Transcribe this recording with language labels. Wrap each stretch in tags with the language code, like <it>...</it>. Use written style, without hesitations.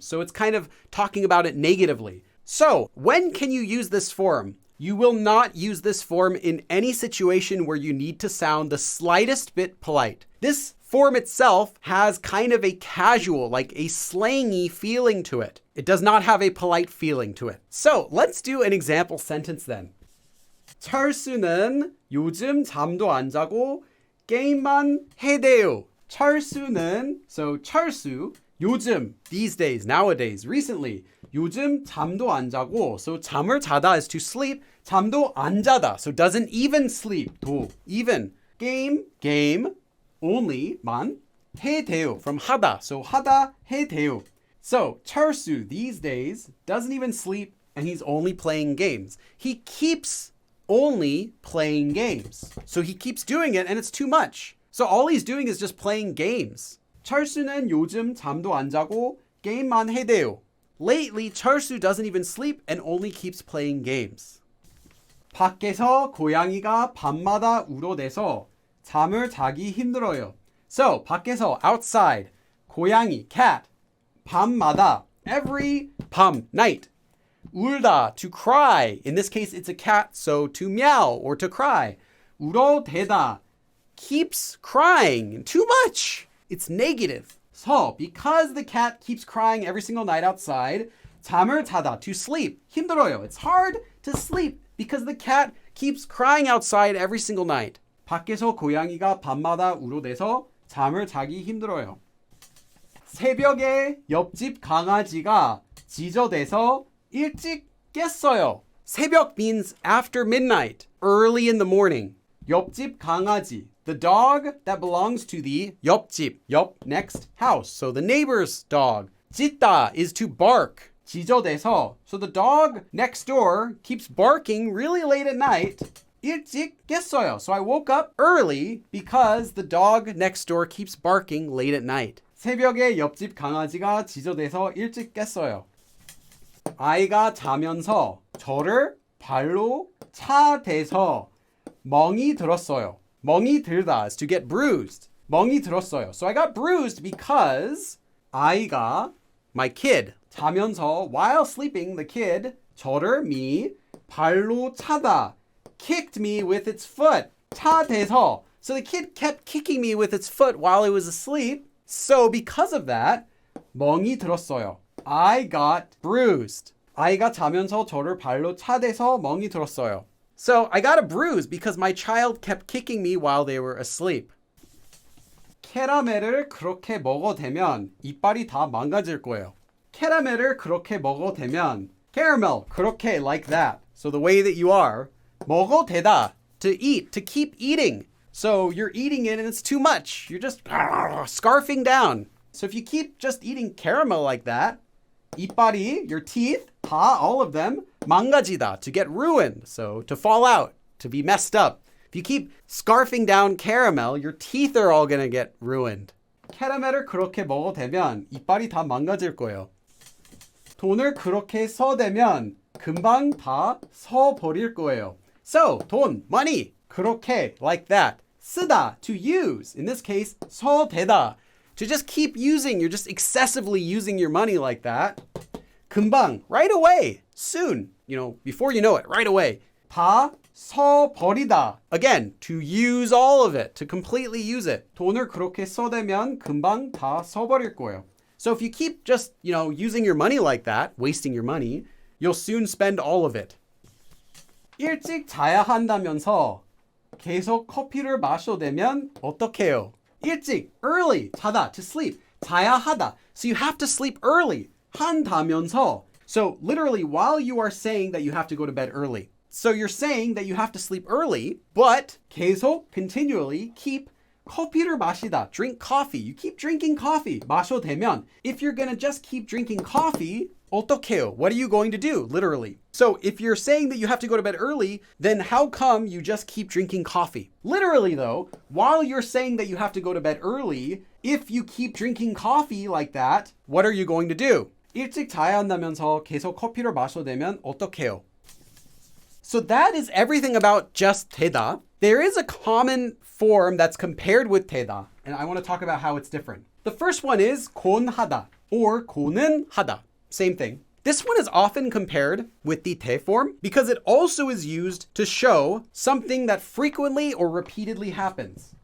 <en>So it's kind of talking about it negatively. So when can you use this form? You will not use this form in any situation where you need to sound the slightest bit polite. This form itself has kind of a casual, like a slangy feeling to it. It does not have a polite feeling to it. So let's do an example sentence then.</en> <ko>철수는 요즘 잠도 안 자고 게임만 해대요.</ko> <en>철수는, so 철수, 요즘, these days, nowadays, recently.</en> <ko>요즘 잠도 안 자고, so 잠을 자다</ko> <en>is to sleep.</en> <ko>잠도 안 자다,</ko> <en>so doesn't even sleep. 도, even.</en> <ko>game, only, 만, 해대요, from 하다, so 하다, 해대요.</ko> <en>So 철수, these days, doesn't even sleep, and he's only playing games. He keeps only playing games. So he keeps doing it, and it's too much. So all he's doing is just playing games.</en> <ko>철수는 요즘 잠도 안 자고 게임만 해대요.</ko> <en>Lately, 철수 doesn't even sleep and only keeps playing games.</en> <ko>밖에서 고양이가 밤마다 울어대서 잠을 자기 힘들어요.</ko> <en>So, 밖에서, outside, 고양이, cat, 밤마다, every 밤, night. 울다, to cry. In this case, it's a cat, so to meow or to cry. 울어대다, keeps crying, too much. It's negative. So, because the cat keeps crying every single night outside,</en> <ko>잠을 자다,</ko> <en>to sleep, 힘들어요. It's hard to sleep because the cat keeps crying outside every single night.</en> <ko>밖에서 고양이가 밤마다 울어대서 잠을 자기 힘들어요. 새벽에 옆집 강아지가 지저대서 일찍 깼어요.</ko> <en>새벽 means after midnight, early in the morning.</en> <ko>옆집 강아지,</ko> <en>the dog that belongs to the 옆집, 옆, next house, so the neighbor's dog. 짖다 is to bark. 지저대서, so the dog next door keeps barking really late at night.</en> <ko>일찍 깼어요,</ko> <en>so I woke up early because the dog next door keeps barking late at night.</en> <ko>새벽에 옆집 강아지가 지저대서 일찍 깼어요. 아이가 자면서 저를 발로 차대서 멍이 들었어요. 멍이 들다</ko> <en>is to get bruised.</en> <ko>멍이 들었어요.</ko> <en>So I got bruised because 아이가, my kid, 자면서, while sleeping, the kid, 저를, me,</en> <ko>발로 차다,</ko> <en>kicked me with its foot.</en> <ko>차대서.</ko> <en>So the kid kept kicking me with its foot while I was asleep. So because of that,</en> <ko>멍이 들었어요.</ko> <en>I got bruised.</en> <ko>아이가 자면서 저를 발로 차대서 멍이 들었어요.</ko> <en>So I got a bruise because my child kept kicking me while they were asleep.</en> <ko>캐러멜을 그렇게 먹어대면 이빨이 다 망가질 거예요. 캐러멜을 그렇게 먹어대면.</ko> <en>Caramel, 그렇게, like that. So the way that you are. 먹어대다, to eat, to keep eating. So you're eating it and it's too much. You're just scarfing down. So if you keep just eating caramel like that, 이빨이, your teeth, 다, all of them, 망가지다, to get ruined. So to fall out, to be messed up. If you keep scarfing down caramel, your teeth are all gonna get ruined.</en> <ko>캐러멜을 그렇게 먹어대면 이빨이 다 망가질 거예요. 돈을 그렇게 써대면 금방 다 써버릴 거예요.</ko> <en>So, 돈, money, 그렇게, like that. 쓰다, to use. In this case, 써대다. To just keep using, you're just excessively using your money like that. 금방, right away, soon. Before you know it, right away.</en> <ko>다 써버리다.</ko> <en>Again, to use all of it, to completely use it.</en> <ko>돈을 그렇게 써대면 금방 다 써버릴 거예요.</ko> <en>So if you keep just, using your money like that, wasting your money, you'll soon spend all of it.</en> <ko>일찍 자야 한다면서 계속 커피를 마셔대면 어떡해요?</ko> <en>일찍, early, 자다, to sleep.</en> <ko>자야 하다.</ko> <en>So you have to sleep early.</en> <ko>한다면서.</ko> <en>So literally, while you are saying that you have to go to bed early. So you're saying that you have to sleep early, but 계속, continually, keep</en> <ko>커피를 마시다,</ko> <en>drink coffee. You keep drinking coffee.</en> <ko>마셔대면.</ko> <en>If you're going to just keep drinking coffee, 어떡해요? What are you going to do? Literally. So if you're saying that you have to go to bed early, then how come you just keep drinking coffee? Literally though, while you're saying that you have to go to bed early, if you keep drinking coffee like that, what are you going to do?</en> <ko>일찍 자야 한다면서 계속 커피를 마셔대면 어떡해요?</ko> <en>So that is everything about just 되다. There is a common form that's compared with 되다, and I want to talk about how it's different. The first one is 곤하다 or 고는 하다. Same thing. This one is often compared with the 대 form because it also is used to show something that frequently or repeatedly happens.</en>